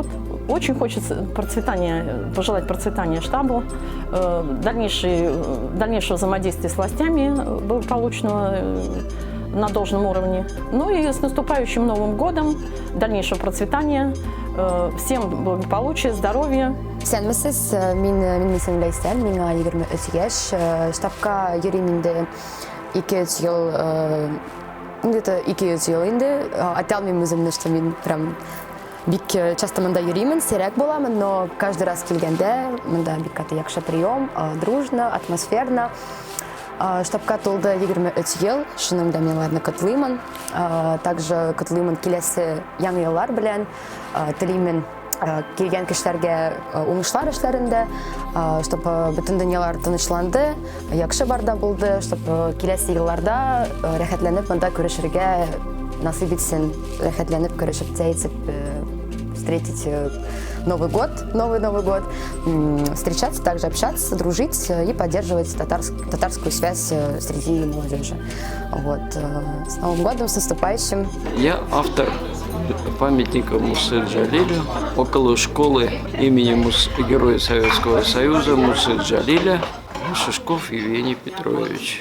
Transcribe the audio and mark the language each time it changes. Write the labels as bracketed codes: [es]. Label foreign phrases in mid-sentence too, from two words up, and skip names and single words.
[ru] Очень хочется пожелать процветания штабу, дальнейшего взаимодействия с властями благополучного на должном уровне. Ну и с наступающим Новым годом, дальнейшего процветания, всем благополучия, здоровья. [tt] Сәлеметсіз, мен исемім Ләйсәл, миңа 23 яшь. Штабка йөрим инде 200 ел, где-то 200 ел инде. Айта алмыйм үземне, что мен прям бик часто мында йөрим, сирәк буламын, [ru] но каждый раз [tt] килгәндә мында бик каты яхшы [ru] прием, дружно, атмосферно. [tt] Штабка тулды 23 ел, шуның да мен аларны котлыймын. Также котлыймын киләсе яңа еллар белән. Телим килгән кешеләргә уңышлар эшләрендә, чтобы бөтен дөньялар тынычланды, яхшы барда булды, чтобы киләсе елларда рәхәтләнеп монда күрешергә насыйп итсен, рәхәтләнеп күрешеп, [ru] встретить Новый год, Новый год, встречаться, также общаться, дружить и поддерживать татарскую связь среди молодежи. Вот. С Новым годом, с наступающим! Я автор памятника Мусы Джалилю около школы имени Героя Советского Союза Мусы Джалиля Шишков Евгений Петрович.